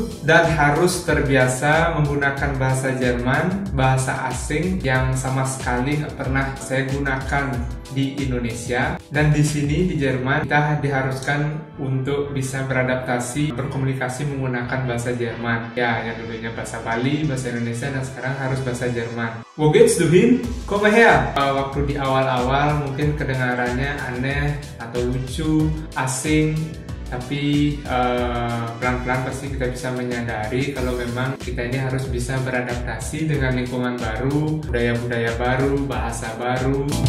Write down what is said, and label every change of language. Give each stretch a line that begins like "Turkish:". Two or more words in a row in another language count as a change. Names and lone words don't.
Indonesian: Dan harus terbiasa menggunakan bahasa Jerman, bahasa asing yang sama sekali nggak pernah saya gunakan di Indonesia. Dan di sini di Jerman kita diharuskan untuk bisa beradaptasi, berkomunikasi menggunakan bahasa Jerman. Ya, yang dulunya bahasa Bali, bahasa Indonesia, dan sekarang harus bahasa Jerman.
German: Wo geht's du hin? Komm her.
Indonesian: Waktu di awal-awal mungkin kedengarannya aneh atau lucu, asing, tapi pelan-pelan pasti kita bisa menyadari kalau memang kita ini harus bisa beradaptasi dengan lingkungan baru, budaya-budaya baru, bahasa baru.